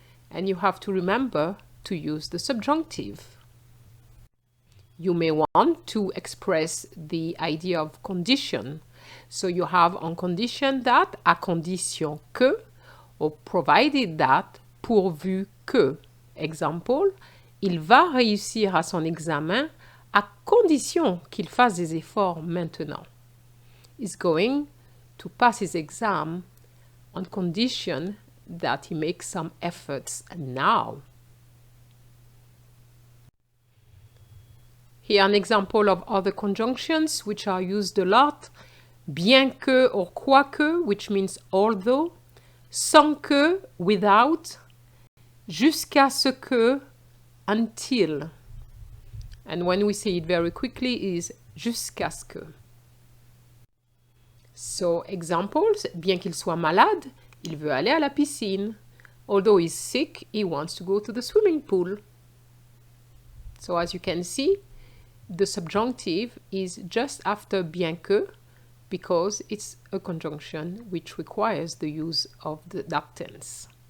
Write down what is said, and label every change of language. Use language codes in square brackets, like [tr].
[en] And you have to remember to use the subjunctive. You may want to express the idea of condition. So you have on condition that, [fr] à condition que, [en] or provided that, [fr] pourvu que. [en] Example, [fr] il va réussir à son examen à condition qu'il fasse des efforts maintenant. [en] He's going to pass his exam on condition that he makes some efforts now. Here an example of other conjunctions which are used a lot. [fr] Bien que [en] or [fr] quoique, [en] which means although. [fr] Sans que, [en] without. [fr] Jusqu'à ce que, [en] until. And when we say it very quickly is [fr] jusqu'à ce que. [en] So examples, [fr] bien qu'il soit malade, il veut aller à la piscine. [en] Although he's sick, he wants to go to the swimming pool. So as you can see, the subjunctive is just after bien que because it's a conjunction which requires the use of that tense.